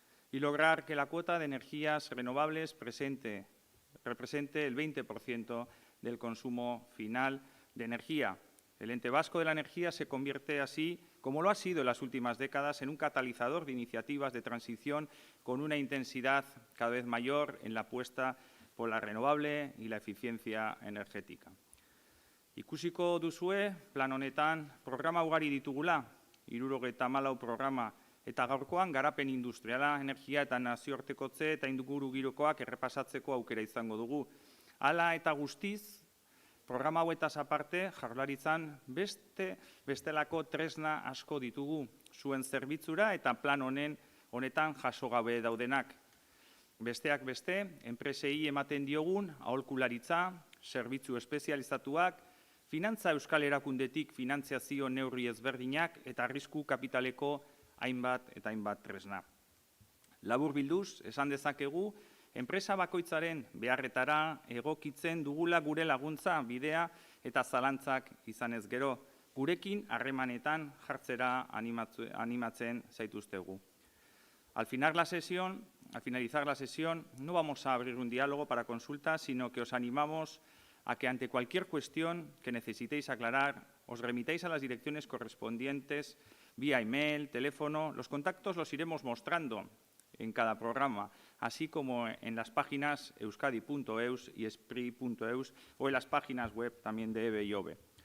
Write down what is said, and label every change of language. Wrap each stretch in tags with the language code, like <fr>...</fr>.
<es>Y lograr que la cuota de energías renovables represente el 20% del consumo final de energía. El Ente Vasco de la Energía se convierte así, como lo ha sido en las últimas décadas, en un catalizador de iniciativas de transición con una intensidad cada vez mayor en la apuesta por la renovable y la eficiencia energética.</es> <eu>Ikusiko duzue, plan honetan, programa ugari ditugula, 74 programa, eta gaurkoan garapen industriala, energia eta nazioartekotze eta ingurugirokoak errepasatzeko aukera izango dugu. Hala eta guztiz, programa hauetaz aparte, Jaurlaritzan bestelako tresna asko ditugu, zuen zerbitzura eta plan honetan jaso gabe daudenak. Besteak beste, enpresei ematen diogun aholkularitza, zerbitzu espezializatuak, finantza euskal erakundetik finantziazio neurri ezberdinak eta arrisku kapitaleko hainbat eta hainbat tresna. Labur bilduz, esan dezakegu, enpresa bakoitzaren beharretara egokitzen dugula gure laguntza, bidea eta zalantzak izanez gero, gurekin harremanetan jartzera animatzen zaituztegu.</eu> <es>Al finalizar la sesión, no vamos a abrir un diálogo para consulta, sino que os animamos a que ante cualquier cuestión que necesitéis aclarar, os remitáis a las direcciones correspondientes vía email, teléfono. Los contactos los iremos mostrando en cada programa, así como en las páginas euskadi.eus y espri.eus o en las páginas web también de EVE y OVE.</es>